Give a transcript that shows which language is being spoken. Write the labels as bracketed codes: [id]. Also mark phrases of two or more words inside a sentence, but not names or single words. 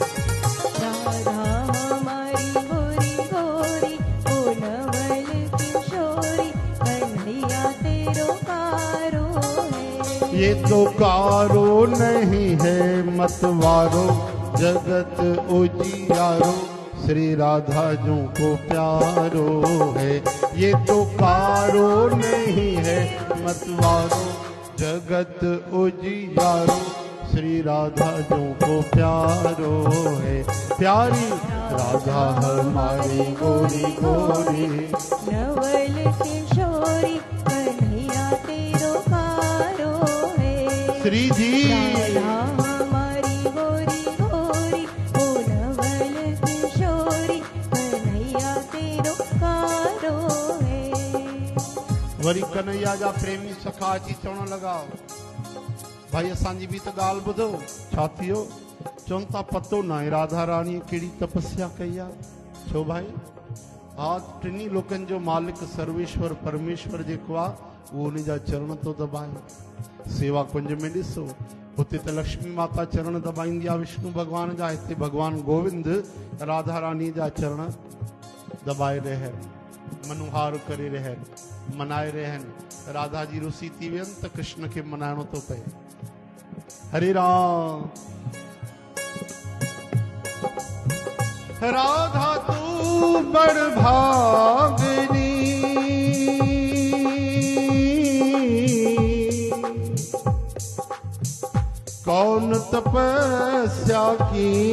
[bra] ये तो कारो नहीं है मतवारो, जगत उजियारो, श्री राधा जो को प्यारो है। ये तो कारो नहीं है मतवारो, जगत उजियारो, श्री राधा जो को प्यारो है। प्यारी राधा हमारी गोरी गोरी, नवल किशोरी, कन्हैया तेरो कारो है। श्री जी राधा हमारी गोरी गोरी, ओ नवल किशोरी, कन्हैया तेरो कारो है। [sd] वरी कन्हैया जा प्रेमी सखा अची चवण लगा, भाई असांजी बि त ॻाल्हि ॿुधो, छा थियो? चवनि था पतो न आहे राधा रानी कहिड़ी तपस्या कई आहे। छो भाई? हा टिनी लोकनि जो मालिक सर्वेश्वर परमेश्वर जेको आहे उहो उन जा चरण थो दबाए। सेवा कुंज में ॾिसो, हुते त लक्ष्मी माता चरण दबाईंदी आहे विष्णु भॻवान जा, हिते भॻवान गोविंद राधा रानी जा चरण दबाए रहनि, मनुहार करे रहनि, मनाए रहनि। राधा जी रुसी थी वियनि त कृष्ण खे मनाइणो थो पए। हरे राम। [bra] राधा तू बड़ भागनी, कौन तपस्या की।